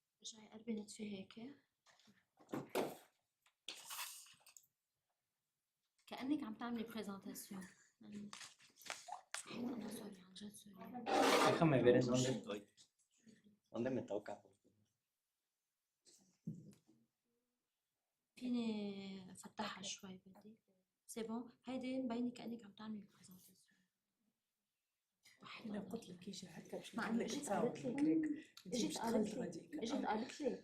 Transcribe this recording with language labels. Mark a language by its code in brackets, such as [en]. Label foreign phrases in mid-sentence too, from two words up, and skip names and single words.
[ar] رجعي قلبي نطفي هيك. كأنك عم تعملي بريزنتاسيون. أنا سوري عن جد سوري. [es] Déjame ver en dónde estoy. ¿Dónde me toca? [ar] فيني فتحها شوي بدي. [fr] c'est bon, [ar] هيدي مبينة كأنك عم تعملي بريزنتاسيون. انا قلت لك يجي هكا باش مع انه اجت قالت لي اجت قالت لي